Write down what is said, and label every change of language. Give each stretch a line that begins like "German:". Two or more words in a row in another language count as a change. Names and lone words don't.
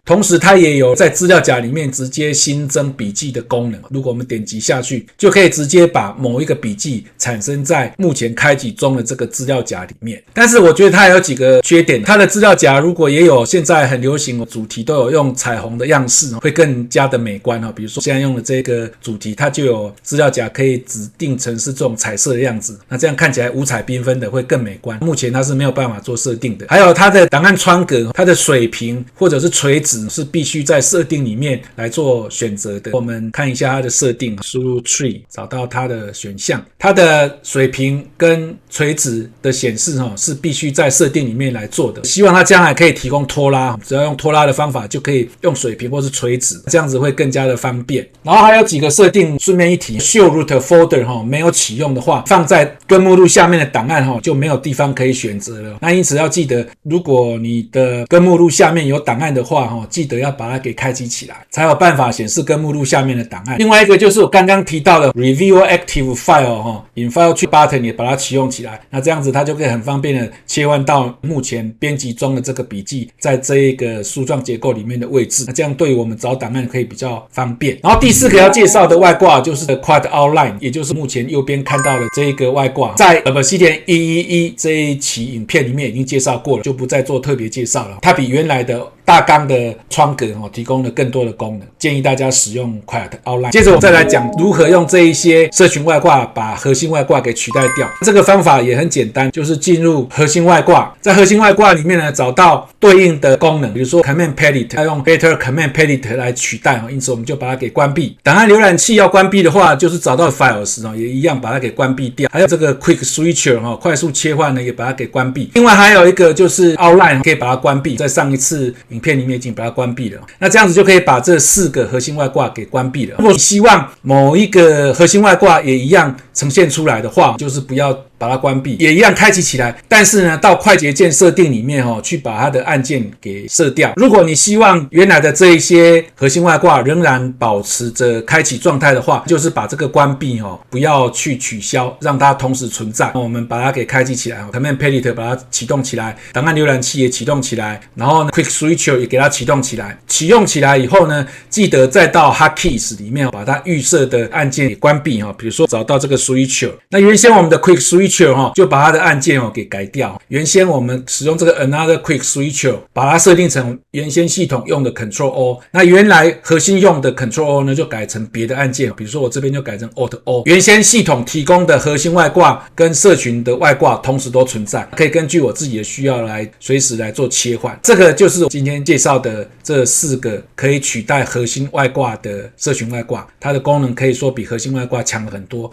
Chinese: 同時它也有在資料夾裡面直接新增筆記的功能，如果我們點擊下去，就可以直接把某一個筆記產生在目前開啟中的這個資料夾裡面。但是我覺得它有幾個缺點，它的資料夾如果也有現在很流行主題都有用彩虹的樣式，會更加的美觀。比如說现在用的這個主題，它就有資料夾可以指定成是這種彩色的樣子，那這樣看起來五彩繽紛的會更美觀。目前它是沒有辦法做設定的。還有它的檔案窗格，它的水平或者是垂直是必須在設定裡面來做選擇的。我們看一下它的設定，輸入 tree 找到它的選項，它的水平跟垂直的顯示是必須在設定裡面來做的。希望它將來可以提供拖拉，只要用拖拉的方法就可以用水平或是垂直，這樣子會更加的方便。然後還有幾個設定，順便一提 ，
English: Show Root Folder
Chinese: 沒有啟用的話，放在根目錄下面的檔案就沒有地方可以選擇了。那因此要記得，如果你的根目錄下面有檔案的話，記得要把它給開啟起來，才有辦法顯示根目錄下面的檔案。另外一個就是我剛剛提到的
English: Review Active File in File Tree Button
Chinese: 也把它啟用起來，那這樣子它就可以很方便的切換到目前編輯中的這個筆記在這一個樹狀結構裡面的位置，那這樣對於我們找檔案可以比較方便。然後第四個要介紹的外掛就是 Quad Outline， 也就是目前右邊看到的這一個外掛，在 Obsidian 111這一期影片裡面已經介紹過了，就不再做特別介紹了。它比原來的大綱的窗格提供了更多的功能，建議大家使用 Quiet Outline。接着我再來講如何用這一些社群外掛把核心外掛給取代掉。這個方法也很簡單，就是進入核心外掛，在核心外掛裡面呢找到對應的功能，比如說 Command Palette 要用 Better Command Palette 来取代，因此我們就把它給關閉。檔案瀏覽器要關閉的話，就是找到 Files 也一樣把它給關閉掉。還有這個 Quick Switcher 快速切換呢也把它給關閉。另外還有一個就是 Outline 可以把它關閉，在上一次影片裡面已經把它關閉了。那這樣子就可以把這4個核心外掛給關閉了。如果你希望某一個核心外掛也一樣呈現出來的話，就是不要把它關閉，也一樣開啟起來，但是呢到快捷鍵設定裡面去把它的按鍵給設掉。如果你希望原來的这一些核心外掛仍然保持着開啟狀態的話，就是把這個關閉不要去取消，讓它同時存在。我們把它給開啟起來 Command Palette 把它啟動起來，檔案瀏覽器也啟動起來，然後呢 Quick Switcher 也給它啟動起來。啟用起來以後呢，記得再到 Hotkeys 裡面把它預設的按鍵給關閉，比如說找到這個 Switcher。那原先我們的 Quick Switcher 就把它的按键給改掉。原先我們使用這個 Another Quick Switcher 把它設定成原先系統用的 Ctrl O， 那原來核心用的 Ctrl O 呢就改成別的按鍵，比如說我這邊就改成 Alt O。原先系統提供的核心外掛跟社群的外掛同時都存在，可以根據我自己的需要來隨時來做切換。這個就是我今天介紹的這4個可以取代核心外掛的社群外掛，它的功能可以說比核心外掛強了很多。